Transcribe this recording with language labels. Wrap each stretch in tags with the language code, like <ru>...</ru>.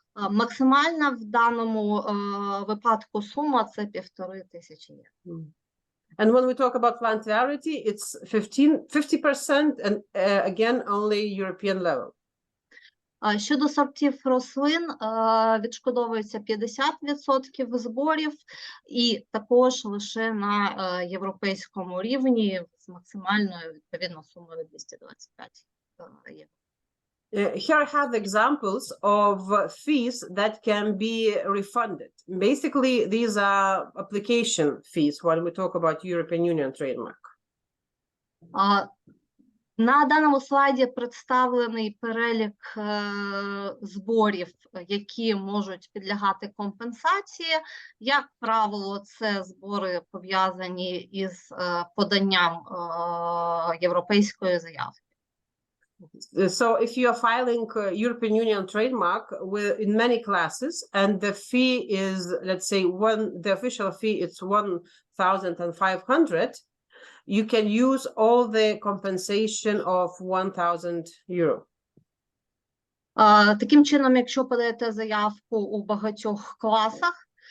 <uk>Максимальна в даному випадку сума – це 1500 євро.</uk> <en>And when we talk about plantarity, it's 50% and again only European level.</en> <uk>Щодо сортів рослин, відшкодовується 50% зборів і також лише на європейському рівні з максимальною, відповідно, сумою 225 євро.</uk> <en>Here I have examples of fees that can be refunded. Basically, these are application fees when we talk about European Union trademark.</en> <uk>На даному слайді представлений перелік зборів, які можуть підлягати компенсації. Як правило, це збори пов'язані із поданням європейської заявки.</uk> <en>So if you are filing European Union trademark in many classes and the fee is, let's say, the official fee is 1,500, you can use all the compensation of 1,000 euro.</en> <uk>Таким чином, якщо подаєте заявку у багатьох класах,</uk>